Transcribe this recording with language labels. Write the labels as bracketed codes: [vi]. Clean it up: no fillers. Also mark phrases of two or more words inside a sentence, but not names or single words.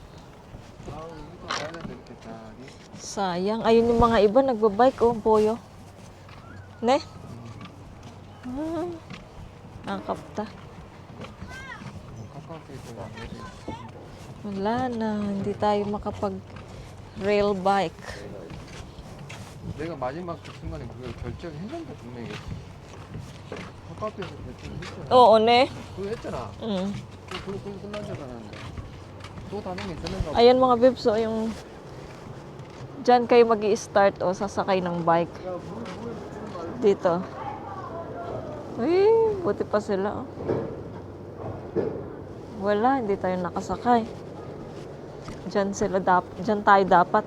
[tl] Sayang. Ayun yung mga iba, nagbabike, oh, boyo. Ne? Nakakapta. Wala na. Hindi tayo makapag rail bike. [ko] 내가 마지막 그 순간에 그걸 결정했는데 분명히 카카오톡에서 결정했잖아. [tl] Oo, ne? [ko] 그거 했잖아. Mm. 그거 끝난 줄 알았는데 또 다른 게 있었는가 봐. [tl] Ayan mga bebs, oh, yung dyan kayo mag-i-start, oh, sasakay ng bike. Dito. Uy, buti pa sila, oh. Wala, hindi tayo nakasakay. Dyan tayo dapat.